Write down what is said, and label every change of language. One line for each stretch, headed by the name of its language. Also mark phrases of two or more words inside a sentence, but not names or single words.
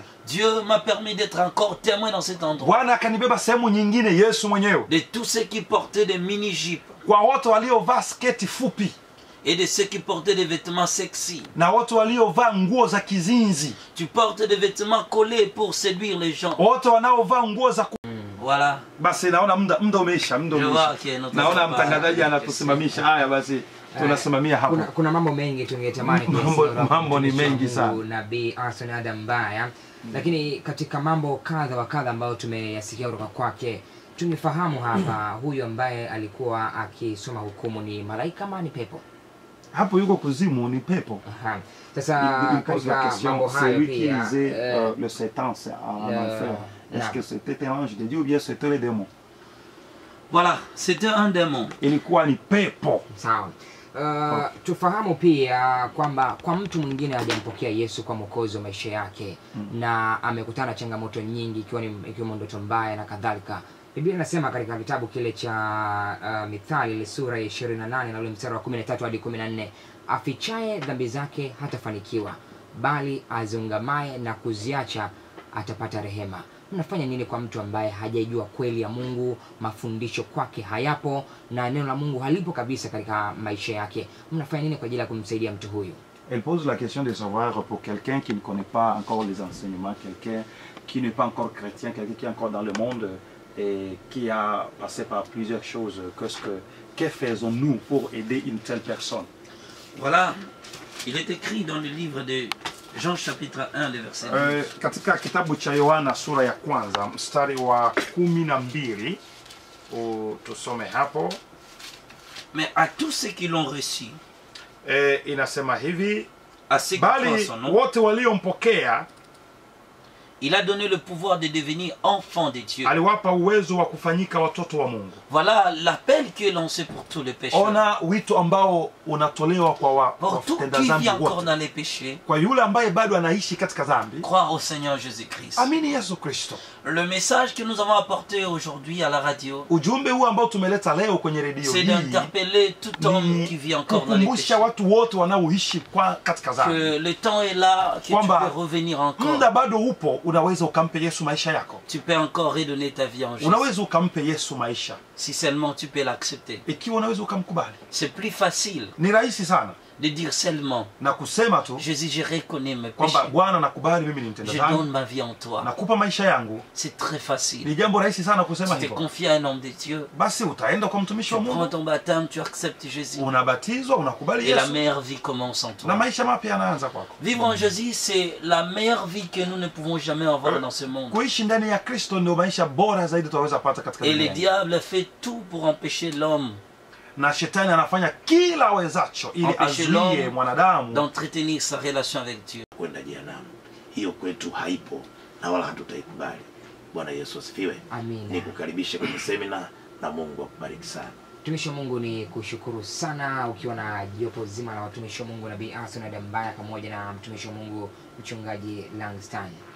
French: Dieu m'a permis d'être encore témoin dans cet endroit.
Swahili: Bwana akanibeba sehemu nyingine, Yesu mwenyewe,
French: De tous ceux qui portaient des mini-jupes
Swahili: kwa wote waliovaa sketi fupi
French: et de ceux qui portaient des vêtements sexy.
Swahili: na wote waliovaa nguo za kizinzi,
French: Tu portes des vêtements collés pour séduire les gens.
Swahili: wote wanaovaa nguo za
French: Voilà.
Swahili: Basi naona muda umeisha, muda
French: Je vois
Swahili: umeisha.
French: que notre
Swahili: Naona papa- mtangazaji anatusimamisha. Haya basi tunasimamia hapo. Kuna mambo mengi tungetamani Mambo ni mengi sana. Nabii Arsene Adam Mbaya, lakini katika mambo kadha wa kadha ambayo tumeyasikia kutoka kwake, tungefahamu hapa huyu ambaye alikuwa akisoma hukumu ni malaika ama ni pepo? Hapo yuko kuzimu, ni pepo. Aha. Sasa katika mambo
French: c'est
Swahili: hayo
French: lui qui
Swahili: pia
French: lisait le Satan en enfer. Est-ce que c'était un ange de Dieu ou bien c'était le démon? Voilà, c'était un démon.
Swahili: Ilikuwa ni pepo. sawa. Tufahamu pia kwamba kwa mtu mwingine hajampokea Yesu kwa mwokozi wa maisha yake na amekutana na changamoto nyingi ikiwemo ndoto mbaya na kadhalika. Biblia inasema katika kitabu kile cha Mithali ile sura ya 28 na ule mstari wa 13 hadi 14, afichaye dhambi zake hatafanikiwa, bali azungamaye na kuziacha atapata rehema. Mnafanya nini kwa mtu ambaye hajaijua kweli ya Mungu, mafundisho kwake hayapo na neno la Mungu halipo kabisa katika maisha yake? Mnafanya nini kwa ajili ya kumsaidia mtu huyu?
French: Elle pose la question de savoir pour quelqu'un qui ne connaît pas encore les enseignements, quelqu'un qui n'est pas encore chrétien, quelqu'un qui est encore dans le monde et qui a passé par plusieurs choses. Que faisons-nous pour aider une telle personne? Voilà, il est écrit dans le livre de Jean chapitre 1, le verset 12.
Swahili: Katika kitabu cha Yohana sura ya kwanza mstari wa 12, tusome hapo.
French: Mais à tous ceux qui l'ont reçu,
Swahili: Inasema hivi,
French: à ceux qui croient en
Swahili: bali
French: son nom,
Swahili: wote waliompokea
French: il a donné le pouvoir de devenir enfant de Dieu.
Swahili: aliwapa uwezo wa kufanyika watoto wa Mungu.
French: Voilà l'appel qui est lancé pour tous les pécheurs.
Swahili: Ona wito ambao unatolewa kwa
French: Pour tout
Swahili: watenda
French: qui vit
Swahili: dhambi
French: encore
Swahili: wote.
French: dans les péchés,
Swahili: Kwa yule ambaye bado anaishi katika dhambi,
French: croire au Seigneur Jésus-Christ.
Swahili: amini Yesu Kristo.
French: Le message que nous avons apporté aujourd'hui à la radio,
Swahili: Ujumbe huu ambao tumeleta leo kwenye redio
French: c'est
Swahili: hii
French: d'interpeller tout homme qui vit encore dans les
Swahili: kukumbusha
French: péchés.
Swahili: watu wote wanaoishi katika dhambi
French: Que le temps est là, que tu
Swahili: Kwamba
French: peux revenir encore.
Swahili: muda bado upo, unaweza ukampe Yesu maisha yako.
French: Tu peux encore redonner ta vie en Jésus.
Swahili: Unaweza ukampe Yesu maisha
French: Si seulement tu peux l'accepter.
Swahili: ikiwa unaweza ukamkubali.
French: C'est plus facile
Swahili: Ni rahisi sana
French: de dire seulement,
Swahili: na kusema tu
French: Jésus, je reconnais mes
Swahili: kwamba
French: péchés.
Swahili: Bwana, nakubali mimi ni mtenda
French: Je
Swahili: dhambi,
French: donne ma vie en toi.
Swahili: nakupa maisha yangu.
French: C'est très facile.
Swahili: Ni jambo rahisi sana kusema
French: Tu te
Swahili: hivyo.
French: confies à un homme de Dieu.
Swahili: Basi utaenda kwa mtumishi
French: Tu
Swahili: wa
French: prends
Swahili: Mungu,
French: ton baptême, tu acceptes Jésus.
Swahili: unabatizwa, unakubali
French: Et la
Swahili: Yesu,
French: meilleure vie commence en
Swahili: na
French: toi.
Swahili: maisha mapya yanaanza kwako.
French: Vivre en Jésus, c'est la meilleure vie que nous ne pouvons jamais avoir dans ce monde.
Swahili: Kuishi ndani ya Kristo ndio maisha bora zaidi tunaweza pata katika
French: Et le
Swahili: dunia.
French: diable fait tout pour empêcher l'homme
Swahili: Na shetani anafanya kila awezacho ili
French: Empêcher
Swahili: azuie
French: l'homme
Swahili: mwanadamu
French: d'entretenir sa relation avec Dieu.
Swahili: kwenda jehanamu. Hiyo kwetu haipo na wala hatutaikubali. Bwana Yesu asifiwe. Amina. Nikukaribishe kwenye semina na Mungu akubariki sana. Mtumishi wa Mungu, ni kushukuru sana ukiwa na jopo zima la watumishi wa Mungu, Nabii Arsene Adam Mbaya pamoja na mtumishi wa Mungu mchungaji Langston.